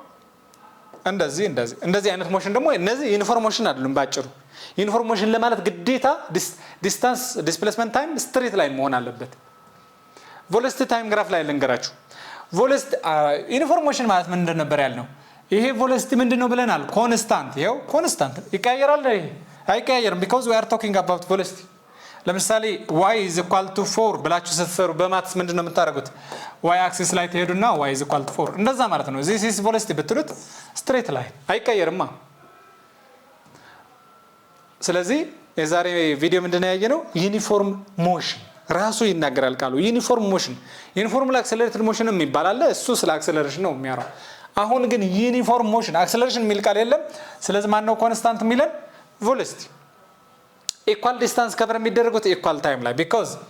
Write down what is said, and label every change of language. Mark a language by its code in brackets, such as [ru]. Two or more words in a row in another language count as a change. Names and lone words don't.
[am] እንደዚህ አይነት ሞሽን ደግሞ እነዚህ [en] uniform motion [am] አይደሉም ባጭሩ [en] uniform motion [am] ለማለት ግዴታ [en] distance displacement time straight line [am] መሆን አለበት [en] velocity time graph [am] ላይ ልንገራችሁ [en] velocity uniform motion [am] ማለት ምን እንደነበር ያልነው ይሄ ቬሎሲቲ ምንድነው ብለናል ኮንስታንት ይሄው ኮንስታንት ይቀያየራል አይቀያየርም [en] because we are talking about velocity [am] ለምሳሌ [en] y is equal to 4 [am] ብላችሁ ስትሰሩ በማትስ ምንድነው የምታደርጉት [en] y axis [am] ላይ ትሄዱና [en] y is equal to 4 [am] እንደዛ ማለት ነው [en] this is velocity [am] ብትሉት [en] straight line [am] አይቀየርማ ስለዚህ የዛሬ ቪዲዮ ምንድነው ያየነው [en] uniform motion [am] ራሱ ይናገራል ቃሉ [en] uniform motion uniform accelerated motion [am] የሚባል አለ እሱ ስለ አክሰለሬሽን ነው የሚያወራው አሁን ግን [en] uniform motion acceleration [am] የሚል ቃል የለም ስለዚህ ማን ነው ኮንስታንት የሚለን [en] velocity equal distance cover [am] የሚደረጉት [en] equal time [am] ላይ because